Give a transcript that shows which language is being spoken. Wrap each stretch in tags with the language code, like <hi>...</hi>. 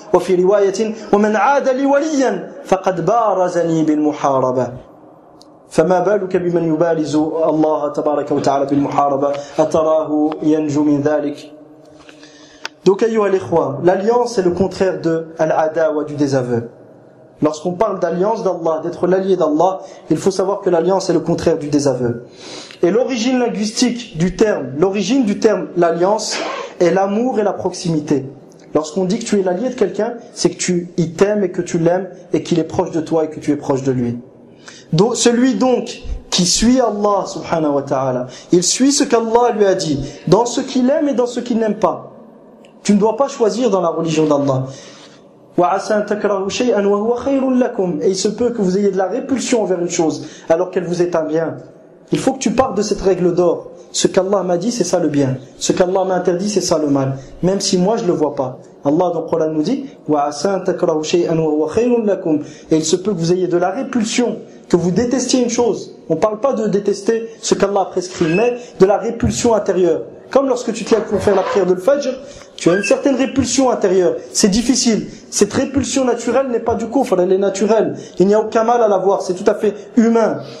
<ar>وفي رواية: ومن عاد لي وليا فقد بارزني بالمحاربة. فما بالك بمن يبارز الله تبارك وتعالى بالمحاربة، أتراه ينجو من ذلك؟</ar> <fr>Donc ayoua l'ikhwa, l'alliance est le contraire de al-adawa, du désaveu. Lorsqu'on parle d'alliance d'Allah, d'être l'allié d'Allah, il faut savoir que l'alliance est le contraire du désaveu. Et l'origine linguistique du terme, l'origine du terme l'alliance, est l'amour et la proximité. Lorsqu'on dit que tu es l'allié de quelqu'un, c'est que tu y t'aimes et que tu l'aimes et qu'il est proche de toi et que tu es proche de lui. Donc, celui donc qui suit Allah subhanahu wa ta'ala, il suit ce qu'Allah lui a dit, dans ce qu'il aime et dans ce qu'il n'aime pas. Tu ne dois pas choisir dans la religion d'Allah.</fr> <ar>وعسى أن تكرهوا شيئا وهو خير لكم.</ar> <fr>Et il se peut que vous ayez de la répulsion envers une chose alors qu'elle vous est un bien. Il faut que tu partes de cette règle d'or: ce qu'Allah m'a dit, c'est ça le bien, ce qu'Allah m'a interdit, c'est ça le mal, même si moi je le vois pas. Allah dans le Coran nous dit</fr> <ar>وَعَسَىٰ أَن تَكْرَهُ شَيْئًا وَهُوَ خَيْرٌ لَكُمْ.</ar> <fr>Et il se peut que vous ayez de la répulsion, que vous détestiez une chose. On ne parle pas de détester ce qu'Allah a prescrit, mais de la répulsion intérieure. Comme lorsque tu te lèves pour faire la prière de l'Fajr, tu as une certaine répulsion intérieure. C'est difficile. Cette répulsion naturelle n'est pas du kufr, elle est naturelle. Il n'y a aucun mal à l'avoir, c'est tout à fait humain.</fr>